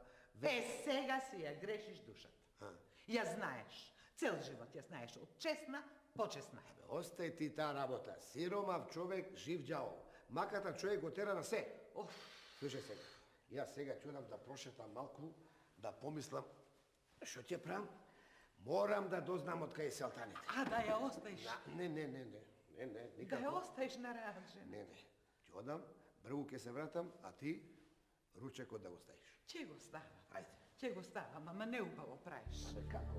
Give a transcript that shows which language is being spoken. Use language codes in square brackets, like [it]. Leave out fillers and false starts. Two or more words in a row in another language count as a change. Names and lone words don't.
[mk] Сега си ја грешиш душата. Ја знаеш, цел живот ја знаеш, од честна, почесна е. Остај ти таа работа. Сиромав човек, жив ѓавол. Маката човек го тера на се. Слушай сега, јас сега ќе одам да прошетам малку, да помислам што ќе правам. Морам да дознам од кај се алтаните. [sr] A da je ostaviš, [mk] Не, [sr] da je [mk] никако. [sr] ostaviš na rad, žena. [mk] Не. Ќе одам, брзо ќе се вратам, а ти ручекот да го ставиш. Če go stava? Ајде. Če go stava, mama, neubavo praviš. Како?